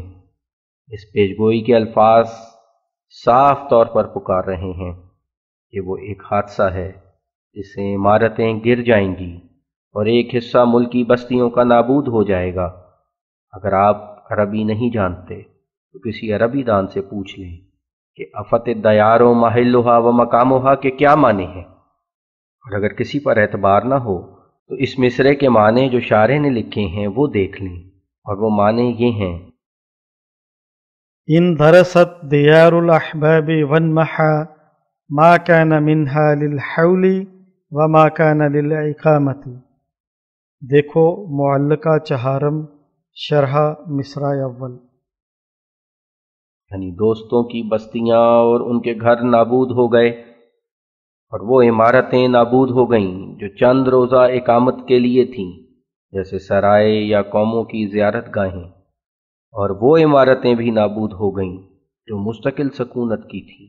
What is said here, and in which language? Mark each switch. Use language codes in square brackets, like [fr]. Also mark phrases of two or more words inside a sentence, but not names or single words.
[ur] اس پیشگوئی کے الفاظ صاف طور پر پکار رہے ہیں کہ وہ ایک حادثہ ہے جس سے عمارتیں گر جائیں گی اور ایک حصہ ملکی بستیوں کا نابود ہو جائے گا۔ اگر آپ عربی نہیں جانتے تو کسی عربی دان سے پوچھ لیں کہ [ar] آفت دیار و محلھا و مقامھا [ur] کے کیا معنی ہیں، اور اگر کسی پر اعتبار نہ ہو تو اس مصرعے کے معنی جو شاعر نے لکھے ہیں وہ دیکھ لیں، اور وہ معنی یہ ہیں: [ar] ان درست دیار الاحباب وانمحا ما كان منها للحول وما كان للإقامة۔ [ur] دیکھو معلقہ چہارم، شرح مصرع اول۔ یعنی دوستوں کی بستیاں اور ان کے گھر نابود ہو گئے، اور وہ عمارتیں نابود ہو گئیں جو چند روزہ اقامت کے لیے تھیں، جیسے سرائے یا قوموں کی زیارت گاہیں، اور وہ عمارتیں بھی نابود ہو گئیں جو مستقل سکونت کی تھیں۔